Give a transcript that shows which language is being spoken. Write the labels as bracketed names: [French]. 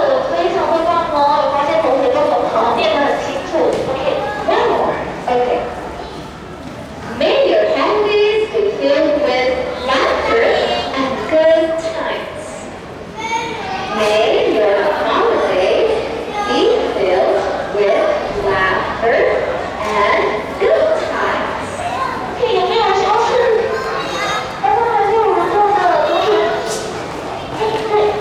[Chinese] 非常的棒哦！有发现同学都很好，念得很清楚。 [English] OK，one more。 Okay. May your holidays be filled with laughter and good times. May your holidays be filled with laughter and good times. [Chinese] 有没有消失？刚刚还没有人做的同学，对。